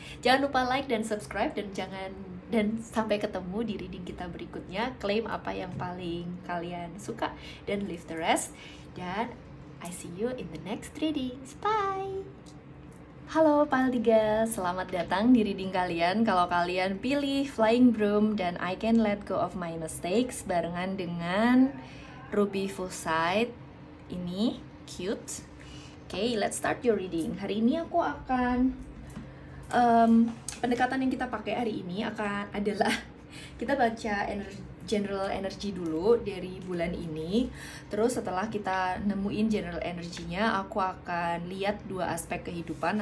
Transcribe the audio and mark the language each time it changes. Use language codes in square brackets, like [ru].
[id] Jangan lupa like dan subscribe, dan sampai ketemu di reading kita berikutnya. Claim apa yang paling kalian suka dan [en] leave the rest. [id] Dan [en] I see you in the next readings. [id] Bye! Halo Pile 3, selamat datang di reading kalian. Kalau kalian pilih Flying Broom dan I Can Let Go of My Mistakes barengan dengan Ruby Fusite, ini cute. [en] Okay, let's start your reading. [id] Hari ini aku akan pendekatan yang kita pakai hari ini adalah kita baca general energy dulu dari bulan ini. Terus setelah kita nemuin general energinya, aku akan lihat dua aspek kehidupan.